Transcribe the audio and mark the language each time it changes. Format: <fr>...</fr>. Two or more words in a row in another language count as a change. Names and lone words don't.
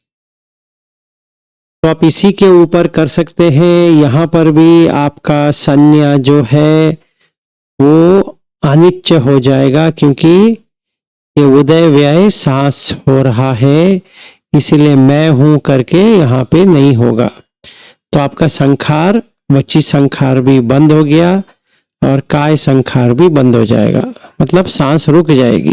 <hi>तो आप इसी के ऊपर कर सकते हैं। यहाँ पर भी आपका संज्ञा जो है वो अनिच्च हो जाएगा, क्योंकि ये उदय व्यय सांस हो रहा है, इसीलिए मैं हूं करके यहाँ पे नहीं होगा। तो आपका संखार,</hi> <pi>वची संखार</pi> <hi>भी बंद हो गया और</hi> <pi>काय संखार</pi> <hi>भी बंद हो जाएगा, मतलब सांस रुक जाएगी।</hi>